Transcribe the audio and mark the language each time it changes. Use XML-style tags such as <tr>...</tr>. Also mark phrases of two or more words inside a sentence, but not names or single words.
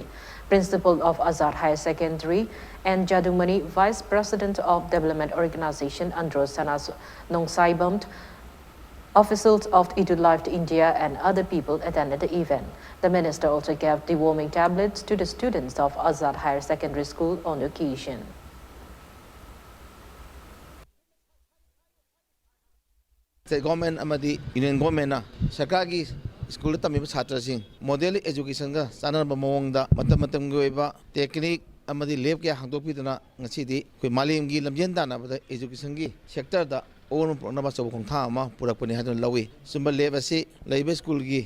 <en>Principal of Azad Higher Secondary and Jadumani, Vice President of Development Organization Andro Sanas Nongsaibam, officials of Idul Life to India and other people attended the event. The minister also gave deworming tablets to the students of Azad Higher Secondary School on the occasion. State government</en> <mni>amadi</mni> <en>union government</en> <mni>na sarkargi school tamiba chhatrasing</mni> <en>model education</en> <mni>ga chanaba mawangda matam gi oiba technique amadi lab kya hangdokpidana ngasidi koi malemgi lamjen danabada education gi sector da on pronaba chaw khongtha ama purakpani hadon lawi sumba lab asi laiba school gi</mni>